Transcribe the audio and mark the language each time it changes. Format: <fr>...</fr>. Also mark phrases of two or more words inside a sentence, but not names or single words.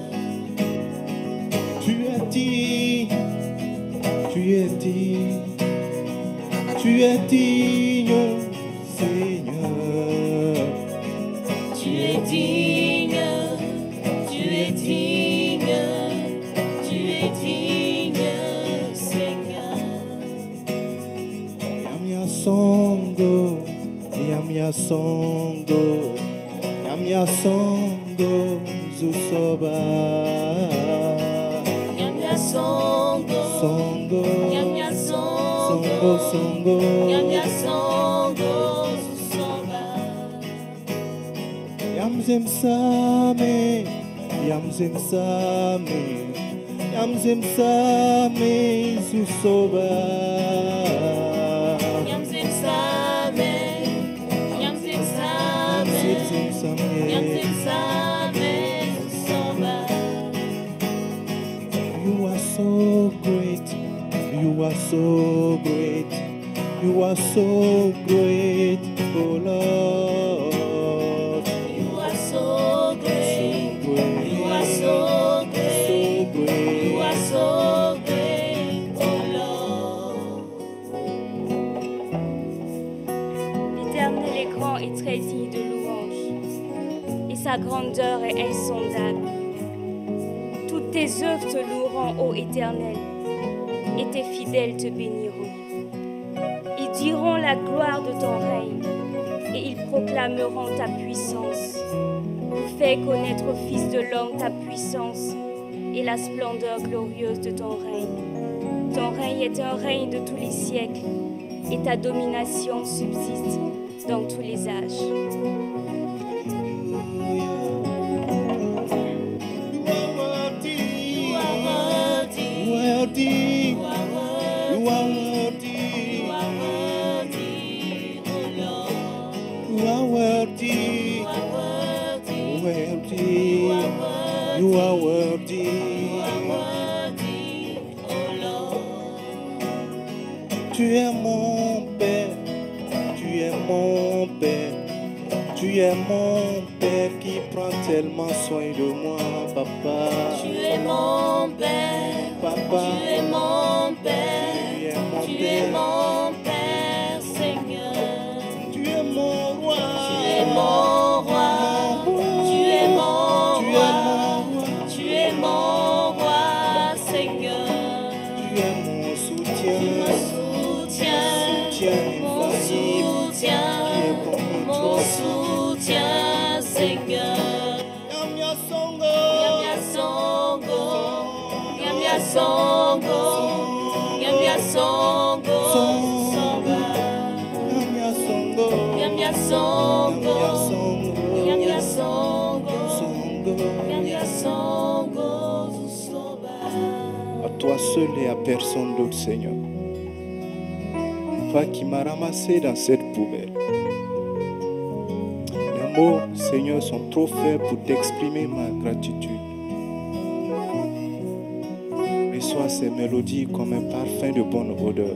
<fr>tu es digne, tu es digne, tu es digne, Seigneur. Tu es digne. Tu es digne. Tu es digne, Seigneur. Yamia songo, yamia songo, yamia songo, zusoba. Yamia songo. Songo, Yamia songo. songo, songo. Yamia songo. Zusoba. Yamzim same, yamzim same, yamzim same, zusoba. Yamzim same. Yamzim same. Yamzim same. Yamzim same. Zusoba.</fr> <en>You are so great, you are so great, you are so great, oh Lord. You are so great. great, You are so great. so great. You are so great, oh Lord.</en> <fr>L'Éternel est grand et très digne de louange, et sa grandeur est insondable. Toutes tes œuvres te loueront, ô Éternel, et tes fidèles te béniront. Ils diront la gloire de ton règne, et ils proclameront ta puissance. Fais connaître au Fils de l'homme ta puissance et la splendeur glorieuse de ton règne. Ton règne est un règne de tous les siècles, et ta domination subsiste dans tous les âges.</fr> <en>You are worthy. Worthy, You are you worthy. are worthy, You are worthy, oh Lord. you are worthy, You are worthy. worthy, you are worthy. You are worthy, oh Lord.</en> <fr>Tu es mon Père, tu es mon Père, tu es mon Père qui prend tellement soin de moi, papa. Tu es mon Père. Papa. Tu es mon Père. Tu es mon Tu es Père. mon Père, Seigneur. Tu es mon roi. Tu es mon roi. Tu es mon Tu es roi. mon roi. Tu es mon roi, Seigneur. Tu es mon soutien. Mon soutien. Mon soutien. Mon soutien, Seigneur. Yamia songo. Yamia songo. Yamia songo. Yamia songo. Songa. Yamia songo. Yamia songo. Yamia Yamia songo. songo. Songo. Yamia songo. Soba. À toi seul et à personne d'autre, Seigneur. Toi qui m'as ramassé dans cette poubelle. Les mots, Seigneur, sont trop faibles pour t'exprimer ma gratitude. Reçois ces mélodies comme un parfum de bonne odeur.</fr>